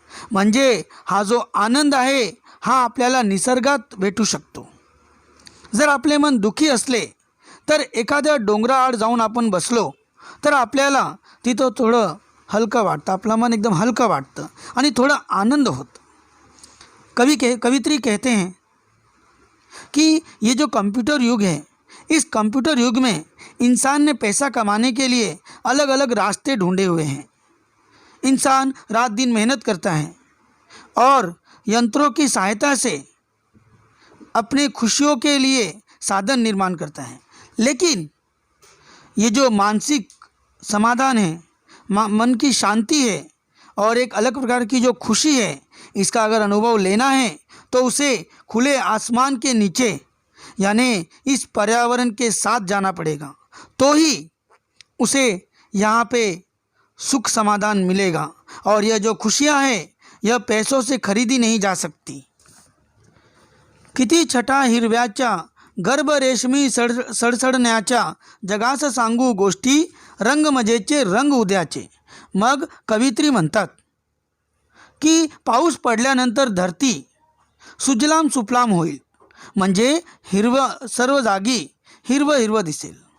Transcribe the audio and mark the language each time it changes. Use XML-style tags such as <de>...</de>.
<mr>म्हणजे हा जो आनंद आहे हा आपल्याला निसर्गात भेटू शकतो. जर आपले मन दुःखी असले तर एखाद्या डोंगराआड जाऊन आपण बसलो तर आपल्याला तिथं थोडं हलकं वाटतं, आपलं मन एकदम हलकं वाटतं आणि थोडा आनंद होतं.</mr> <hi>कवित्री कहते हैं कि ये जो कंप्यूटर युग है, इस कंप्यूटर युग में इंसान ने पैसा कमाने के लिए अलग अलग रास्ते ढूंढे हुए हैं. इंसान रात दिन मेहनत करता है और यंत्रों की सहायता से अपने खुशियों के लिए साधन निर्माण करता है. लेकिन ये जो मानसिक समाधान है, मन की शांति है और एक अलग प्रकार की जो खुशी है, इसका अगर अनुभव लेना है तो उसे खुले आसमान के नीचे यानी इस पर्यावरण के साथ जाना पड़ेगा, तो ही उसे यहाँ पे सुख समाधान मिलेगा. और यह जो खुशियाँ हैं यह पैसों से खरीदी नहीं जा सकती.</hi> <mr>किती छटा हिरव्याच्या गर्भ रेशमी सडसडण्याच्या जगास सांगू गोष्टी, रंग मजेचे रंग उद्याचे. मग कवित्री म्हणतात की पाऊस पडल्यानंतर धरती सुजलाम सुफलाम होईल, म्हणजे हिरवं सर्व जागी हिरवं हिरवं दिसेल.</mr>